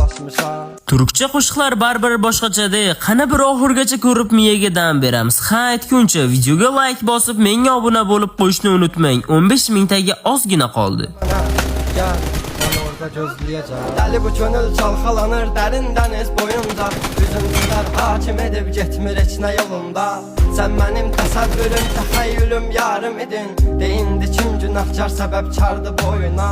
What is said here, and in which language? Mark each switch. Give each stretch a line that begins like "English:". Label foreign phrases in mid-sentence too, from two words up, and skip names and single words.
Azerbaijani: etmişəm.
Uzbek: Türkçe qo'shiqlar baribir boshqachadir. Qani bir oxirgacha ko'rib miyaga dam beramiz. Ha aytguncha videoga like bosib, menga obuna bo'lib qo'yishni unutmang. 15 mingtaga ozgina qoldi.
Turkish: Gel, onu orada gözleyeceğim.
Azerbaijani: Deli bu könül çalxalanır dərin dəniz boyunca. Üzüntülər hakim edib getmir heç nə yolunda. Sən mənim təsəvvürüm, təxəyyülüm yarım idin. Deyindi kim günahkar səbəbkardı boyuna.